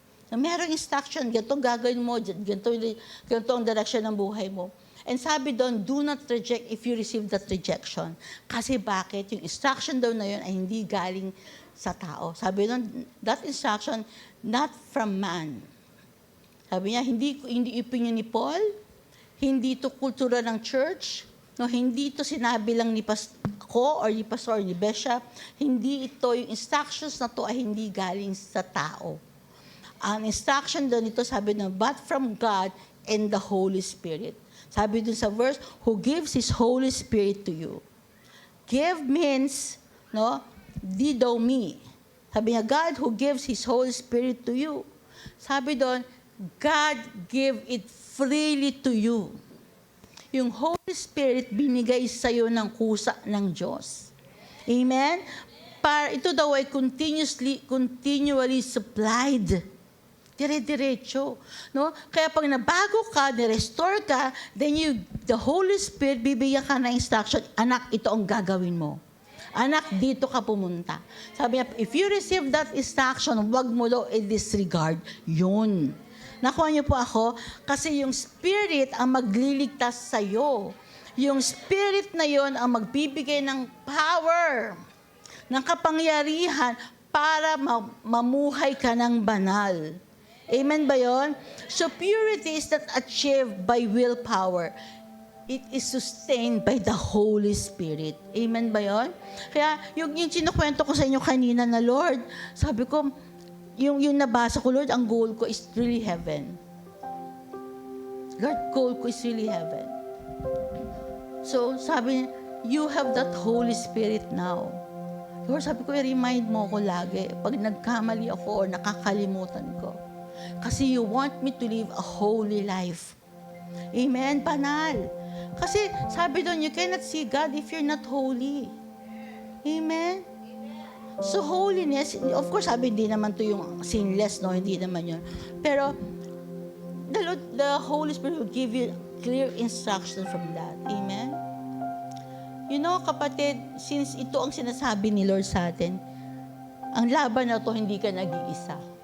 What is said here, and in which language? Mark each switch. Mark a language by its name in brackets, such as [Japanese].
[Filipino] Na merong instruction, ganito gagawin mo, ganito ang direction ng buhay mo. [English] And [Filipino] sabi doon, [English] do not reject if you receive that rejection. [Filipino] Kasi bakit? Yung instruction daw na yun ay hindi galing sa tao. Sabi doon, [English] that instruction, not from man. [Filipino] Sabi niya, hindi opinion ni Paul, hindi to kultura ng church, no, hindi to sinabi lang ni ko or ni pastor or ni bishop, hindi ito, yung instructions na to ay hindi galing sa tao. Ang instruction doon ito, sabi na, [English] but from God and the Holy Spirit. [Filipino] Sabi doon sa verse, [English] who gives His Holy Spirit to you. Give means, no, didomi. [Filipino] Sabi niya, [English] God who gives His Holy Spirit to you. [Filipino] Sabi doon, [English] God give it freely to you. [Filipino] Yung Holy Spirit binigay sa iyo ng kusa ng Diyos. Amen? Para ito daw ay [English] continually supplied. [Filipino] Dire-diretso. No? Kaya pag nabago ka, nirestore ka, [English] then the Holy Spirit, [Filipino] bibigyan ka ng instruction, anak, ito ang gagawin mo. Anak, dito ka pumunta. Sabi niya, [English] if you receive that instruction, [Filipino] wag mo daw i-disregard. Yun. Nakuha niyo po ako? Kasi yung Spirit ang magliligtas sa'yo. Yung spirit na yon ang magbibigay ng power, ng kapangyarihan para mamuhay ka ng banal. Amen ba yon? [English] So purity is not achieved by willpower. It is sustained by the Holy Spirit. [Filipino] Amen ba yon? Kaya yung sinukwento ko sa inyo kanina na Lord, sabi ko, yung nabasa ko, Lord, ang goal ko [English] is really heaven. Lord, goal ko is really heaven. So [Filipino] sabi niya, [English] you have that Holy Spirit now. [Filipino] Lord, sabi ko, i-remind mo ko lagi pag nagkamali ako or nakakalimutan ko. [English] Kasi you want me to live a holy life. Amen? Banal. [Filipino] Kasi sabi doon, [English] you cannot see God if you're not holy. Amen? [Filipino] So holiness, [English] of course, [Filipino] sabi hindi naman to yung sinless, no? Hindi naman yun. [English] Pero the Holy Spirit will give you clear instruction from that. Amen? [Filipino] You know, kapatid, since ito ang sinasabi ni Lord sa atin, ang laban na to, hindi ka nag-iisa.